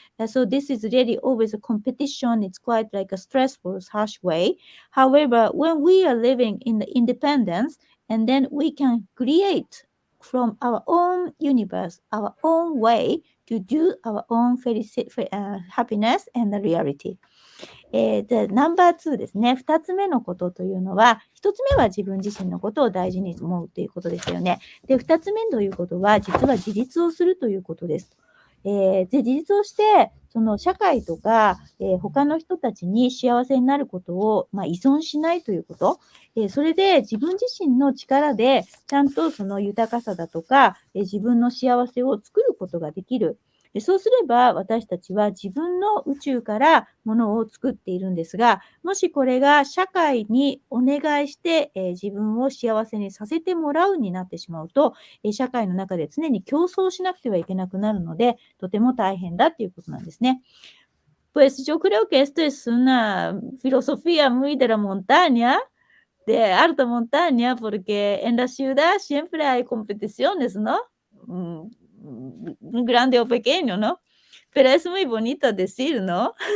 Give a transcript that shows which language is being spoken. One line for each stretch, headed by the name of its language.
English: And so this is really always a competition. It's quite like a stressful, harsh way. However, when we are living in the independence, and then we can create from our own universe, our own way to do our own happiness and the reality.
Japanese: で、ナンバー2ですね。 2つ目のことというのは、1つ目は自分自身のことを大事に思うということですよね。で、2つ目ということは、実は自立をするということです。で、自立をして、その社会とか、他の人たちに幸せになることを、依存しないということ。それで自分自身の力で、ちゃんとその豊かさだとか、自分の幸せを作ることができる。そうすれば私たちは自分の宇宙からものを作っているんですが、もしこれが社会にお願いして、自分を幸せにさせてもらうになってしまうと、社会の中で常に競争しなくてはいけなくなるので、とても大変だっていうことなんですね。
Spanish: Pues yo creo que esto es una filosofía muy de la montaña, de alta montaña, porque en la ciudad siempre hay competiciones, ¿no? Grande o pequeño, ¿no? Pero es muy bonito decir, ¿no?